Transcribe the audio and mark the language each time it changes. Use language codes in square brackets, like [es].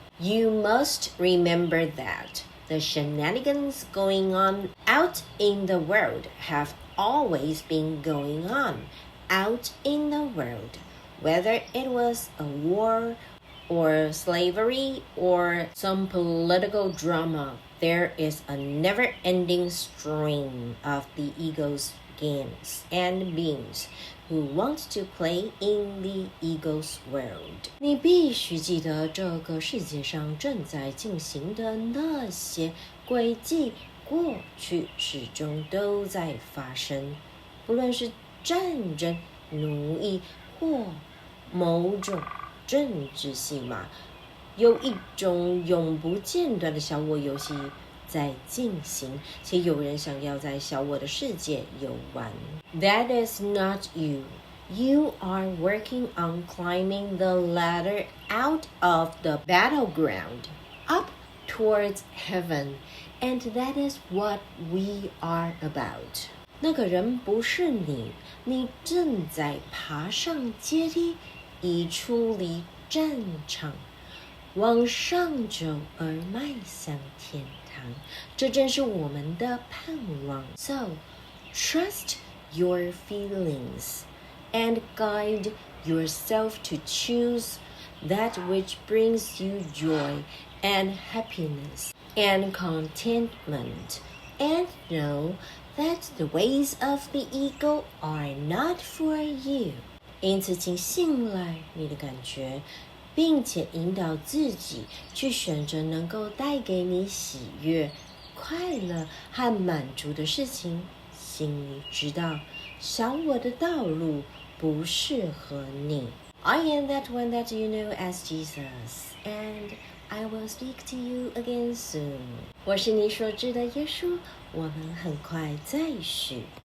[en] You must remember that the shenanigans going on out in the world have always been going on out in the world, whether it was a war or slavery or some political drama. There is a never-ending stream of the ego's games and beings who want to play in the ego's world. [zh] 你必须记得这个世界上正在进行的那些轨迹，过去始终都在发生，不论是战争、奴役或某种政治戏码，有一种永不间断的小我游戏在进行，且有人想要在小我的世界游玩。 [en] That is not you. You are working on climbing the ladder out of the battleground, up towards heaven, and that is what we are about. [zh] 那个人不是你，你正在爬上阶梯，以出离战场，往上走而迈向天堂，这正是我们的盼望。 [en] So, trust your feelings and guide yourself to choose that which brings you joy and happiness and contentment, and know that the ways of the ego are not for you. [zh] 因此，请信赖你的感觉，并且引导自己去选择能够带给你喜悦、快乐和满足的事情。心里知道，小我的道路不适合你。 [en] I am that one that you know as Jesus, and I will speak to you again soon. [zh] 我是你所知的耶稣，我们很快再续。